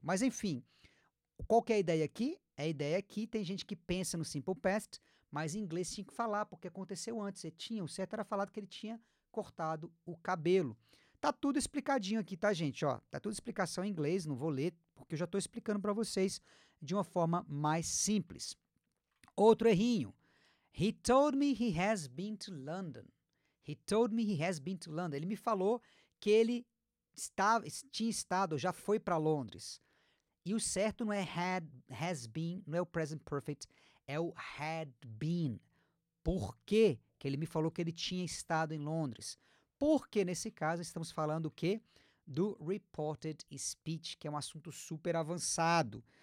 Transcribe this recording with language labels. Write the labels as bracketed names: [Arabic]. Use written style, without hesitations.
[Portuguese] Mas, enfim, qual que é a ideia aqui? A ideia aqui, tem gente que pensa no simple past, mas em inglês tinha que falar, porque aconteceu antes. O certo era falado que ele tinha cortado o cabelo. Tá tudo explicadinho aqui, tá, gente? Ó, tá tudo explicação em inglês, não vou ler, porque eu já estou explicando para vocês de uma forma mais simples. Outro errinho. [English] He told me he has been to London. He told me he has been to London. [Portuguese] Ele me falou que ele tinha estado, já foi para Londres. E o certo não é has been, não é o present perfect, é o had been. Por quê que ele me falou que ele tinha estado em Londres? Porque nesse caso estamos falando o quê? Do reported speech, que é um assunto super avançado.